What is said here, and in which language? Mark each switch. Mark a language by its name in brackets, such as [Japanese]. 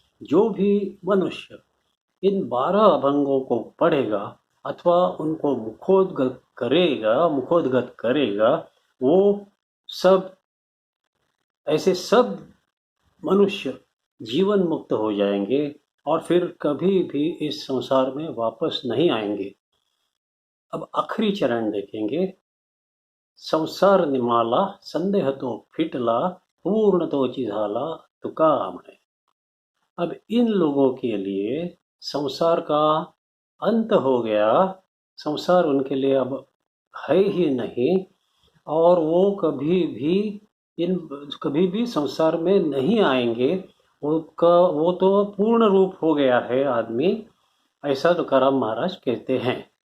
[Hindi] जो भी मनुष्य इन 12 अभंगों को पढ़ेगा अथवा उनको मुखोद्गत करेगा, वो सब सब मनुष्य जीवन मुक्त हो जाएंगे और फिर कभी भी इस संसार में वापस नहीं आएंगे। अब आखिरी चरण देखेंगे। [Marathi] संसार निमाला संदेह तो फिटला पूर्ण तोची झाला तुका म्हणे। [Hindi] अब इन लोगों के लिए संसार का अंत हो गया, संसार उनके लिए अब है ही नहीं, और वो कभी भी संसार में नहीं आएंगे। वो तो पूर्ण रूप हो गया है आदमी, ऐसा तुकाराम महाराज कहते हैं।